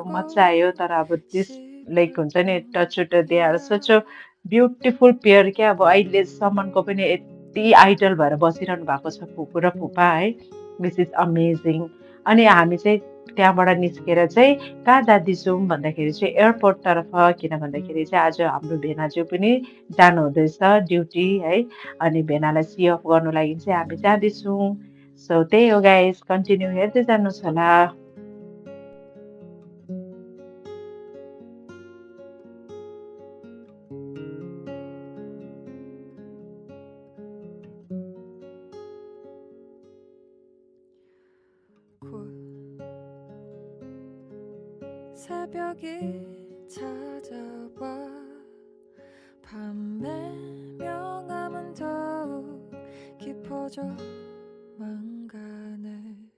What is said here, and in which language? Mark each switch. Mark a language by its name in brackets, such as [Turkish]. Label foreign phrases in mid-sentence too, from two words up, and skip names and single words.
[Nepali] मजा आयो तर अब [English] this like [Nepali] हुन्छ नि [English] touch they are such a beautiful pair [Nepali] क्या अब अहिलेसम्मको पनि यति आइडल भएर बसिरहनु भएको छ फुपू र फुपा है [English] this is amazing [Nepali] अनि हामी चाहिँ त्यहाँबाट निस्केर चाहिँ कहाँ जाँदैछौँ भन्दाखेरि चाहिँ एयरपोर्टतर्फ किन भन्दाखेरि चाहिँ आज हाम्रो भेनाज्यू पनि जानुहुँदैछ ड्युटी है अनि भेनालाई [English] see off [Nepali] गर्नु लागि चाहिँ हामी जाँदैछौँ सो त्यही हो गाइस कन्टिन्यू हेर्दै जानुहोस् होला [Korean] 곧 새벽이 찾아와 밤의 명암은 더욱 깊어져만 가네